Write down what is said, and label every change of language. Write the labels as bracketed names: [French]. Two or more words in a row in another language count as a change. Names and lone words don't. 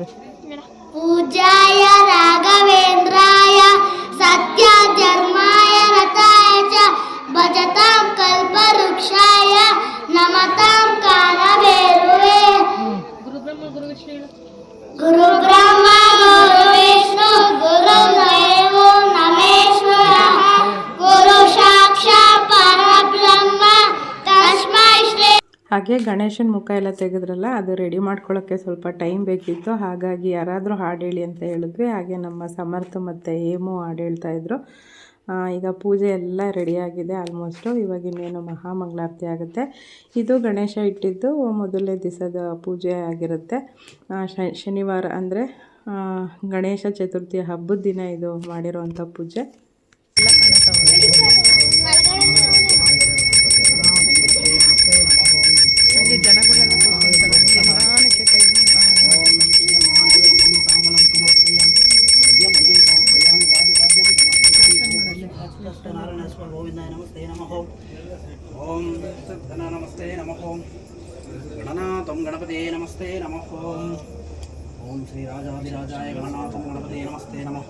[Sanskrit] पूज्याय राघवेंद्राय सत्य धर्माय रताय च भजतां कल्पवृक्षाय नमतां कालभैरवे. गुरु ब्रह्मा गुरु विष्णु गुरु देवो महेश्वरः गुरु साक्षाತ್ ಪರಬ್ರಹ್ಮ ತಸ್ಮೈ ಶ್ರೀ. [Kannada] ಹಾಗೆ ಗಣೇಶನ ಮುಖ ಎಲ್ಲ ತೆಗೆದ್ರಲ್ಲ, ಅದು ರೆಡಿ ಮಾಡ್ಕೊಳ್ಳೋಕ್ಕೆ ಸ್ವಲ್ಪ ಟೈಮ್ ಬೇಕಿತ್ತು. ಹಾಗಾಗಿ ಯಾರಾದರೂ ಹಾಡು ಹೇಳಿ ಅಂತ ಹೇಳಿದ್ವಿ. ಹಾಗೆ ನಮ್ಮ ಸಮರ್ಥ ಮತ್ತು ಹೇಮು ಹಾಡು ಹೇಳ್ತಾಯಿದ್ರು. ಈಗ ಪೂಜೆ ಎಲ್ಲ ರೆಡಿಯಾಗಿದೆ ಆಲ್ಮೋಸ್ಟು. ಇವಾಗ ಇನ್ನೇನು ಮಹಾಮಂಗಳಾರತಿ ಆಗುತ್ತೆ. ಇದು ಗಣೇಶ ಇಟ್ಟಿದ್ದು ಮೊದಲನೇ ದಿವಸದ ಪೂಜೆ ಆಗಿರುತ್ತೆ. ಶನಿವಾರ ಅಂದರೆ ಗಣೇಶ ಚತುರ್ಥಿ ಹಬ್ಬದ ದಿನ ಇದು ಮಾಡಿರೋವಂಥ ಪೂಜೆ. ಹಾಗೆ ಜನಗಳೆಲ್ಲ ನಿಧಾನಕ್ಕೆ ಕೈ [Sanskrit] नमस्ते नमः. ओम नमस्ते नमः. गणनाथं गणपते नमस्ते नमः. ओम श्री राजाधिराजाय गणनाथं गणपते नमस्ते नमः.